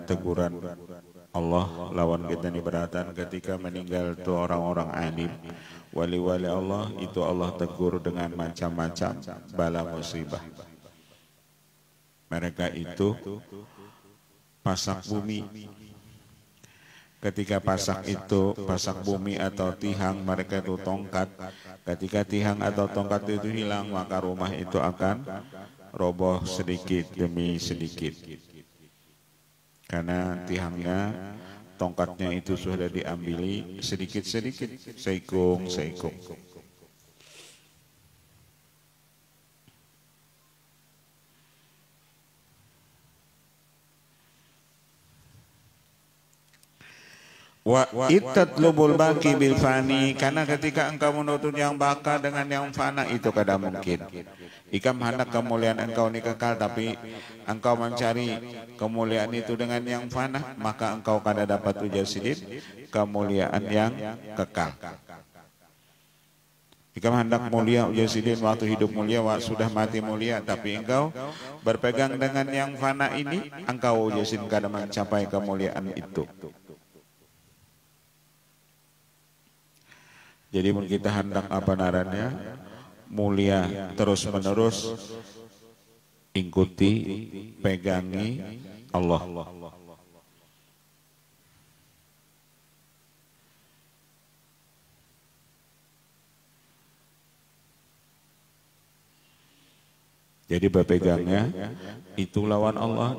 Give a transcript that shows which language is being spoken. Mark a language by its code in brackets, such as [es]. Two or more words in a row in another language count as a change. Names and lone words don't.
[bjn] Teguran Allah lawan kita ini beratan ketika meninggal itu orang-orang alim, wali-wali Allah itu Allah tegur dengan macam-macam bala musibah. [id] Mereka itu pasak bumi. Ketika pasak itu, pasak bumi atau tihang, mereka itu tongkat. Ketika tihang atau tongkat itu hilang, maka rumah itu akan roboh sedikit demi sedikit. Karena tihangnya, tongkatnya itu sudah diambili sedikit-sedikit, seikung-seikung. [ar] وإن تطلب الباقي بالفاني, [bjn] karena ketika engkau menuntut yang baka dengan yang fana itu kada mungkin. Ikam hendak kemuliaan engkau ini kekal, tapi engkau mencari kemuliaan itu dengan yang fana, maka engkau kada dapat ujar sidin kemuliaan yang kekal. Ikam hendak mulia ujar sidin waktu hidup mulia, waktu sudah mati mulia, tapi engkau berpegang dengan yang fana ini, engkau ujar sidin kada mencapai kemuliaan itu. Jadi kita hendak apa narannya mulia terus menerus, ikuti, pegangi Allah. Jadi berpegangnya itu lawan Allah.